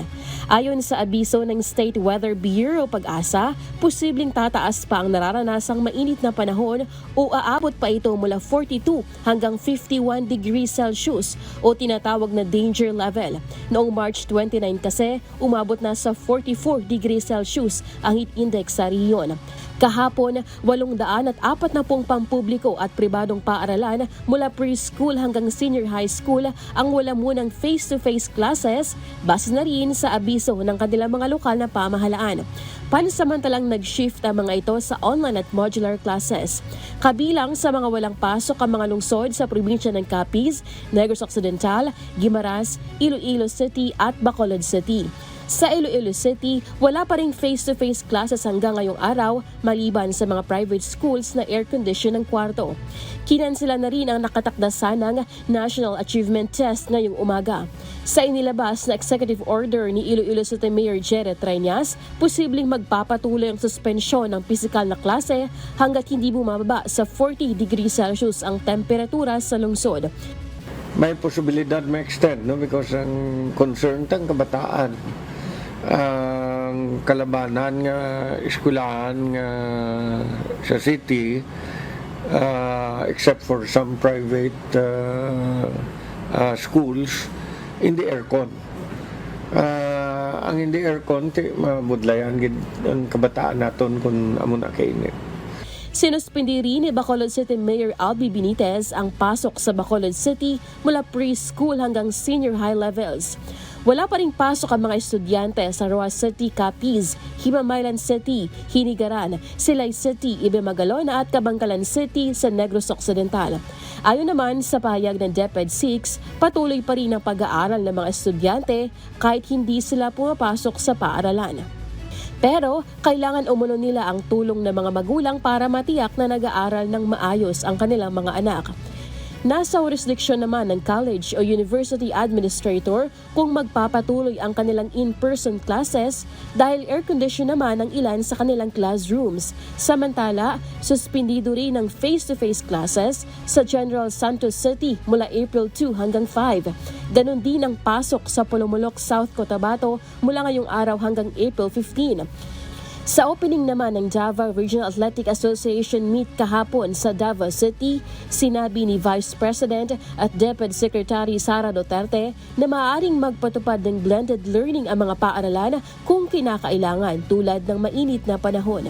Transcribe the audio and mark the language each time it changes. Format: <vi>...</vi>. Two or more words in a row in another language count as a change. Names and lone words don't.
<tl>Ayon sa abiso ng State Weather Bureau Pag-asa, posibleng tataas pa ang nararanasang mainit na panahon o aabot pa ito mula 42 hanggang 51</tl> <en>degrees Celsius</en> <tl>o tinatawag na</tl> <en>danger level.</en> <tl>Noong March 29 kasi, umabot na sa 44</tl> <en>degrees Celsius</en> <tl>ang heat index sa riyon. Kahapon, 840 pampubliko at pribadong paaralan mula preschool hanggang</tl> <en>senior high school</en> <tl>ang wala munang</tl> <en>face-to-face classes</en> <tl>base na rin sa abiso ng kanilang mga lokal na pamahalaan. Pansamantalang nag-shift ang mga ito sa online at</tl> <en>modular classes.</en> <tl>Kabilang sa mga walang pasok ang mga lungsod sa probinsya ng Capiz, Negros Occidental, Guimaras, Iloilo City at Bacolod City. Sa Iloilo City, wala pa ring face-to-face classes hanggang ngayong araw maliban sa mga</tl> <en>private schools</en> <tl>na air-condition ng kwarto. Kinansela na rin ang nakatakda sanang National Achievement Test ngayong umaga. Sa inilabas na</tl> <en>executive order</en> <tl>ni Iloilo City Mayor Jared Trinas, posibleng magpapatuloy ang suspensyon ng pisikal na klase hanggat hindi bumababa sa 40</tl> <en>degrees Celsius</en> <tl>ang temperatura sa lungsod.</tl> <hil>May posibilidad ma-extend, no? Because ang concern tang kabataan, ang kalabanan nga eskwelahan nga sa city,</hil> <en>except for some private schools in the aircon.</en> <hil>ang hindi aircon, mabudlayan gid ang kabataan naton kung amo na kainit.</hil> <tl>Sinuspindi rin ni Bacolod City Mayor Albi Benitez ang pasok sa Bacolod City mula preschool hanggang</tl> <en>senior high levels.</en> <tl>Wala pa ring pasok ang mga estudyante sa Roa City, Capiz, Himamaylan City, Hinigaran, Silay City, Ibemagalona at Kabangkalan City sa Negros Occidental. Ayon naman sa pahayag ng DepEd 6, patuloy pa rin ang pag-aaral ng mga estudyante kahit hindi sila pumapasok sa paaralan. Pero kailangan umano nila ang tulong ng mga magulang para matiyak na nag-aaral ng maayos ang kanilang mga anak. Nasa jurisdiksyon naman ng college o university administrator kung magpapatuloy ang kanilang</tl> <en>in-person classes</en> <tl>dahil air-condition naman ang ilan sa kanilang classrooms. Samantala, suspindido rin ang</tl> <en>face-to-face classes</en> <tl>sa General Santos City mula April 2 hanggang 5. Ganon din ang pasok sa Pulumulok, South Cotabato mula ngayong araw hanggang April 15. Sa opening naman ng Davao Regional Athletic Association meet kahapon sa Davao City, sinabi ni Vice President at DepEd Secretary Sara Duterte na maaaring magpatupad ng</tl> <en>blended learning</en> <tl>ang mga paaralan kung kinakailangan tulad ng mainit na panahon.</tl>